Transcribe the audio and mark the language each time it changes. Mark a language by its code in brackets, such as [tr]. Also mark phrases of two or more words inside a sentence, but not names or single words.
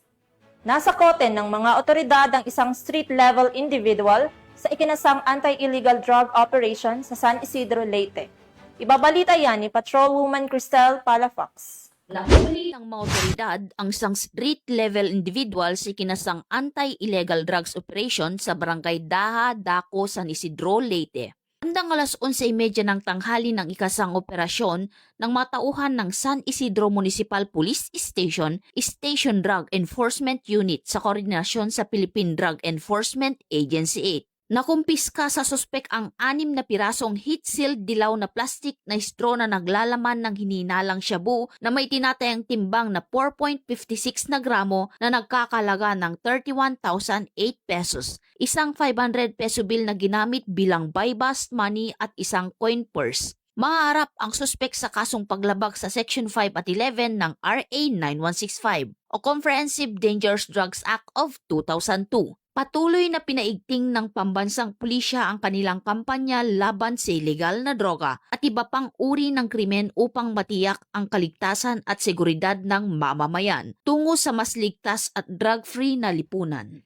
[tl] Nasa kote ng mga otoridad ang isang [en] street-level individual [tl] sa ikinasang [en] anti-illegal drug operation [tl] sa San Isidro, Leyte. Ibabalita yan ni Patrolwoman Cristel Palafox. Nahuli ng mga otoridad ang isang [en] street-level individual [tl] sa ikinasang [en] anti-illegal drugs operation [tl] sa Barangay Daha, Daco, San Isidro, Leyte. Bandang alas 11:30 ng tanghali ng ikasang operasyon ng mga tauhan ng San Isidro Municipal Police Station, Station Drug Enforcement Unit sa koordinasyon sa Philippine Drug Enforcement Agency 8. Nakumpiska sa suspek ang 6 na pirasong heat-sealed dilaw na plastic na straw na naglalaman ng hininalang shabu na may tinatayang timbang na 4.56 na gramo na nagkakalaga ng 31,008 pesos, isang 500 [en] peso bill [tl] na ginamit bilang [en] buy-bust money [tl] at isang [en] coin purse. [tl] Maharap ang suspek sa kasong paglabag sa Section 5 at 11 ng RA 9165 o Comprehensive Dangerous Drugs Act of 2002. Patuloy na pinaigting ng pambansang pulisya ang kanilang kampanya laban sa ilegal na droga at iba pang uri ng krimen upang matiyak ang kaligtasan at seguridad ng mamamayan tungo sa mas ligtas at drug-free na lipunan.